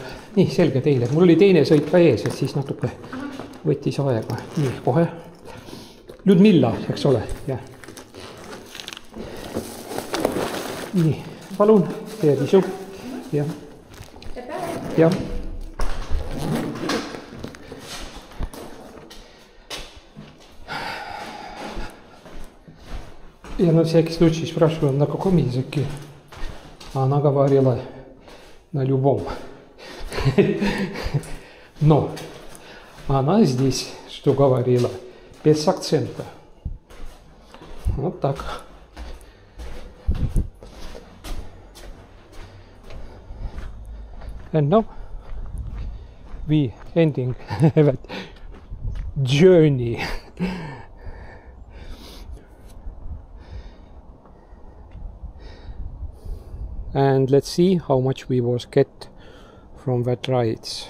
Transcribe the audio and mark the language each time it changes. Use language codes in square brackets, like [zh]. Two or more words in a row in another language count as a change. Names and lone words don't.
[et] Nii, selge teile. Mul oli teine sõit ka ees, et siis natuke võttis aega. Nii, kohe. Ludmilla, eks ole? Ja. Nii, palun. Tere isu. Ja. Ja. [ru] Я на всякий случай спрашиваю, на каком языке? Она говорила на любом. Но она здесь, что говорила, без акцента. Вот так. [en] And now we ending that journey. And let's see how much we was get from that rides.